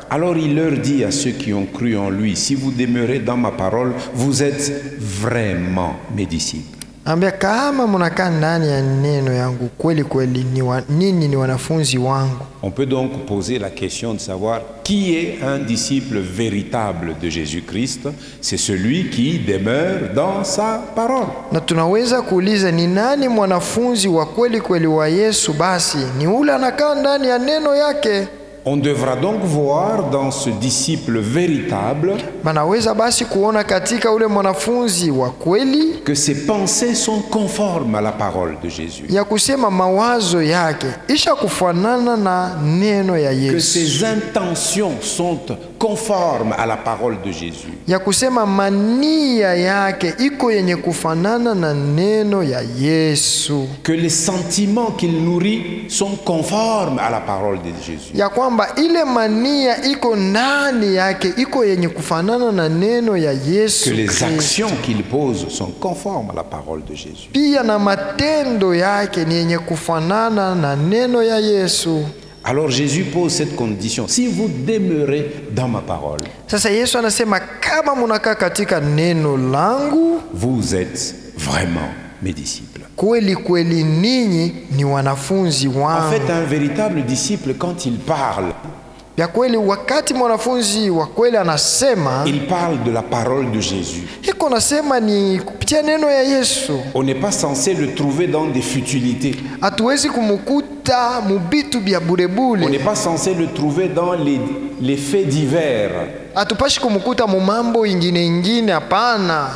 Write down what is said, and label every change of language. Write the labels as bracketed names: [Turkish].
[French] Alors il leur dit à ceux qui ont cru en lui: si vous demeurez dans ma parole, vous êtes vraiment mes disciples. [Swahili] Ambia kama munakaa ndani ya neno yangu kweli kweli nini ni wanafunzi wangu. [French] On peut donc poser la question de savoir qui est un disciple véritable de Jésus-Christ. C'est celui qui demeure dans sa parole. [Swahili] Na tunaweza kuuliza ni nani mwanafunzi wa kweli kweli wa Yesu? Basi ni ule anakaa ndani ya neno yake. [French] On devra donc voir dans ce disciple véritable [Swahili] Banaweza basi kuona katika ule mwanafunzi wa kweli [French] que ses pensées sont conformes à la parole de Jésus. [Swahili] ya kusema mawazo yake isha kufanana na neno ya Yesu. [French] Que ses intentions sont conformes à la parole de Jésus. [Swahili] Ya kusema mania yake iko yenye kufanana na neno ya Yesu. [French] Que les sentiments qu'il nourrit sont conformes à la parole de Jésus. [Swahili] Ya kwamba ile mania iko ndani yake iko yenye kufanana na neno ya Yesu. [French] Que les actions qu'il pose sont conformes à la parole de Jésus. [Swahili] Pia na matendo yake ni yenye kufanana na neno ya Yesu. [French] Alors Jésus pose cette condition: si vous demeurez dans ma parole. [Swahili] Sasa Yesu anasema kama munakaa katika neno langu, [French] vous êtes vraiment mes disciples. [Swahili] Kweli kweli ninyi ni wanafunzi wangu. [French] En fait, un véritable disciple, quand il parle, [Swahili] ya kweli wakati mwanafunzi wa kweli anasema, [French] il parle de la parole de Jésus. [Swahili] Iko nasema ni kupitia neno ya Yesu. [French] On n'est pas censé le trouver dans des futilités. [Swahili] Hatuwezi kumukuta mubitu bya burebule. [French] On n'est pas censé le trouver dans les faits divers. [Swahili] Hatupashi kumukuta mu mambo ingine, hapana.